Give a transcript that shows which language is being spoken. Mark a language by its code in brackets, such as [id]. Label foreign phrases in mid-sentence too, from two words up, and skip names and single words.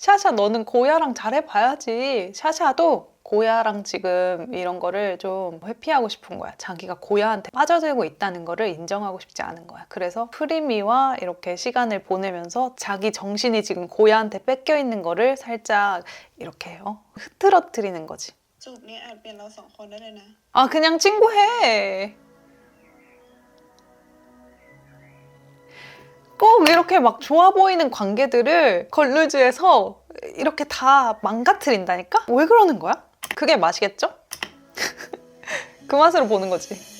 [ko] 샤샤 너는 고야랑 잘해봐야지. 샤샤도 고야랑 지금 이런 거를 좀 회피하고 싶은 거야. 자기가 고야한테 빠져들고 있다는 거를 인정하고 싶지 않은 거야. 그래서 프리미와 이렇게 시간을 보내면서 자기 정신이 지금 고야한테 뺏겨 있는 거를 살짝 이렇게 흐트러뜨리는 거지. [th] จูบนี้อาจเปลี่ยนเราสองคนได้เลยนะ [ko] 그냥 친구해. 꼭 이렇게 막 좋아 보이는 관계들을 걸루즈에서 이렇게 다 망가뜨린다니까? 왜 그러는 거야? 그게 맛이겠죠? 그 맛으로 보는 거지.